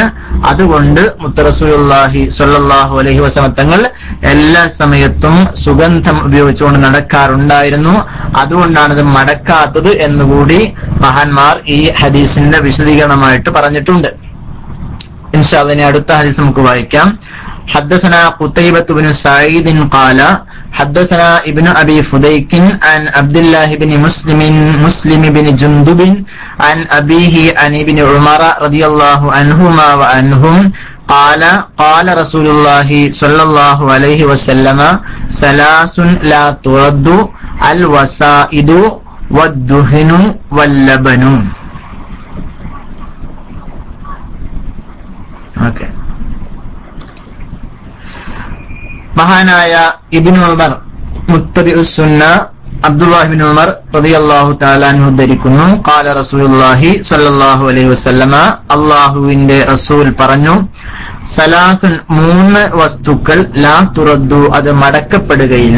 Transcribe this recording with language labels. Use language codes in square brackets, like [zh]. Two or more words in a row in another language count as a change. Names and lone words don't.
[ml] അതുകൊണ്ട് മുത്തറസൂലുള്ളാഹി [ar] صلى الله عليه وسلم [ml] തങ്ങൾ എല്ലാ സമയത്തും സുഗന്ധം ഉപയോഗിച്ചുകൊണ്ട് നടക്കാറുണ്ടായിരുന്നു. അതുകൊണ്ടാണ് ഇത് മടക്കാത്തത് എന്നുകൂടി മഹാന്മാർ ഈ ഹദീസിന്റെ വിശദീകരണമായിട്ട് പറഞ്ഞിട്ടുണ്ട്. [ar] إن شاء الله [ml] ഇനി അടുത്ത ഹദീസ് നമുക്ക് വായിക്കാം. [ar] حدثنا قتيبة بن سعيد قال حدثنا ابن أبي فديك عن عبد الله بن مسلم بن جندب عن أبيه عن ابن عمر رضي الله عنهما وعنهم قال قال رسول الله صلى الله عليه وسلم ثلاث لا ترد الوسائد والدهن واللبن. [ml] Okay. മഹാനായ ഇബ്നു ഉമർ [ar] متبع السنة [ml] അബ്ദുല്ലാഹ് ഇബ്നു ഉമർ [ar] رضي الله تعالى عنه [ml] ധരിക്കുന്നു, [ar] قال رسول الله صلى الله عليه وسلم, [ml] അല്ലാഹുവിന്റെ റസൂൽ പറഞ്ഞു, സലാസുൻ, മൂന്ന് വസ്തുക്കൾ [ar] لا ترد, [ml] അത് മടക്കപ്പെടുകയില്ല.